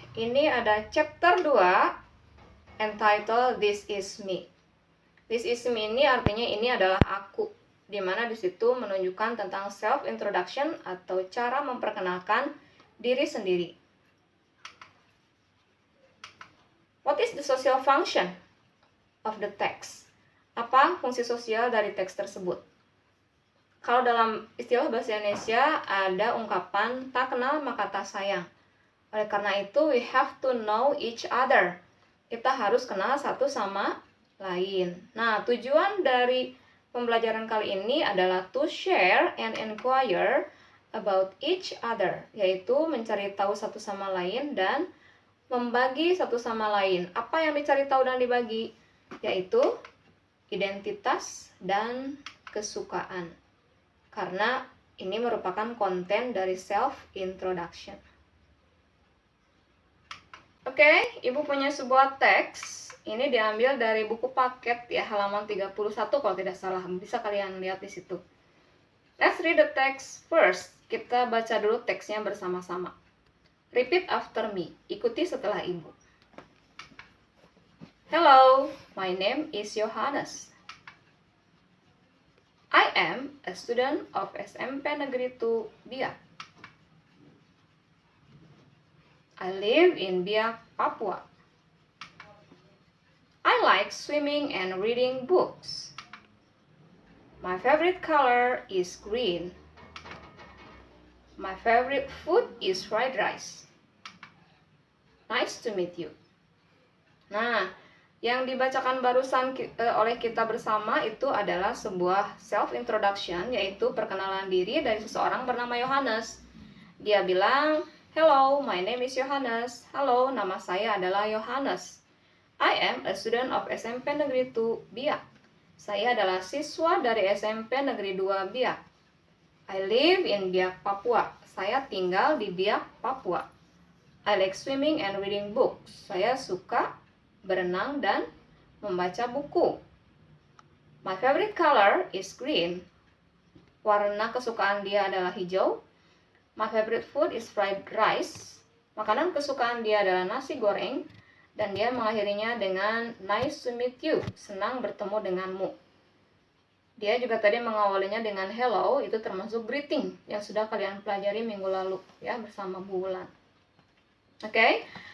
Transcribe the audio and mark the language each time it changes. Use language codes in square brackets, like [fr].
[id] Ini ada [en] chapter 2 entitled This is me. This is me [id] ini artinya ini adalah aku. Dimana disitu menunjukkan tentang self introduction atau cara memperkenalkan diri sendiri. [en] What is the social function of the text? [id] Apa fungsi sosial dari teks tersebut? Kalau dalam istilah bahasa Indonesia ada ungkapan tak kenal maka tak sayang. Oleh karena itu [en] we have to know each other. [id] Kita harus kenal satu sama lain. Nah, tujuan dari pembelajaran kali ini adalah [en] to share and inquire about each other, [id] yaitu mencari tahu satu sama lain dan membagi satu sama lain. Apa yang dicari tahu dan dibagi? Yaitu identitas dan kesukaan. Karena ini merupakan konten dari self-introduction. Oke, Ibu punya sebuah teks. Ini diambil dari buku paket ya, halaman 31 kalau tidak salah. Bisa kalian lihat di situ. [en] Let's read the text first. [id] Kita baca dulu teksnya bersama-sama. [en] Repeat after me. [id] Ikuti setelah Ibu. [en] Hello, my name is Yohanes. I am a student of SMP Negeri 2 Biak. I live in Biak, Papua. I like swimming and reading books. My favorite color is green. My favorite food is fried rice. Nice to meet you. [id] Nah, yang dibacakan barusan oleh kita bersama itu adalah sebuah self-introduction, yaitu perkenalan diri dari seseorang bernama Yohanes. Dia bilang, [en] hello, my name is Yohanes. [id] Halo, nama saya adalah Yohanes. [en] I am a student of SMP Negeri 2 Biak. [id] Saya adalah siswa dari SMP Negeri 2 Biak. [en] I live in Biak, Papua. [id] Saya tinggal di Biak, Papua. [en] I like swimming and reading books. [id] Saya suka berenang dan membaca buku. [en] My favorite color is green. [id] Warna kesukaan dia adalah hijau. [en] My favorite food is fried rice. [id] Makanan kesukaan dia adalah nasi goreng. Dan dia mengakhirinya dengan [en] nice to meet you. [id] Senang bertemu denganmu. Dia juga tadi mengawalinya dengan hello. Itu termasuk greeting yang sudah kalian pelajari minggu lalu ya bersama Bu Wulan. Oke.